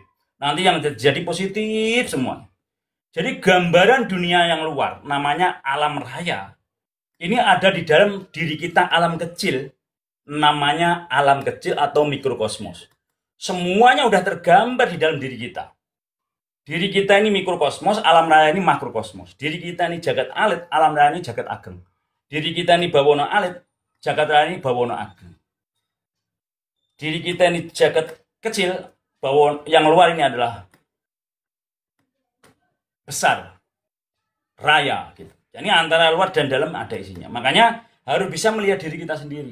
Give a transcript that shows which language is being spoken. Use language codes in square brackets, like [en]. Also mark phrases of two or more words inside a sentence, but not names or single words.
[id] Nanti yang terjadi positif semua. Jadi gambaran dunia yang luar, namanya alam raya. Ini ada di dalam diri kita, alam kecil. namanya alam kecil atau mikrokosmos. Semuanya udah tergambar di dalam diri kita. Diri kita ini mikrokosmos, alam raya ini makrokosmos. Diri kita ini jagat alit, alam raya ini jagat ageng. Diri kita ini bawono alit, jagat raya ini bawono ageng. Diri kita ini jagat kecil, bawono yang luar ini adalah besar, raya gitu. Jadi antara luar dan dalam ada isinya. Makanya harus bisa melihat diri kita sendiri.